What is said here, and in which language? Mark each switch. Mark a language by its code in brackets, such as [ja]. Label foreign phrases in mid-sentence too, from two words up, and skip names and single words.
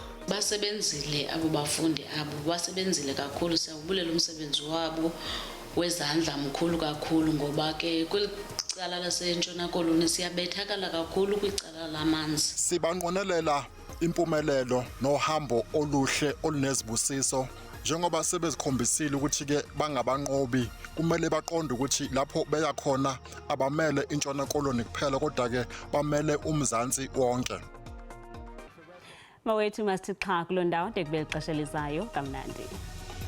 [xh] Basebenzile abo bafundi abo basebenzile kakhulu, siyawubulela umsebenzi wabo wezandla mkhulu kakhulu ngoba ke kwicala lasentshona Koloni siyabethakala kakhulu kwicala lamanzi. [zu] Sibanqonelela impumelelo nohambo oluhle olunezibusiso njengoba sebezikhombisile ukuthi ke bangabanqobi. Kumele baqonde ukuthi lapho beya khona abamele intshona Koloni kuphela kodwa ke bamele uMzantsi wonke. [xh] Mawethu masithi xha kuloo ndawo ndekubele ixesha elizayo kamnandi.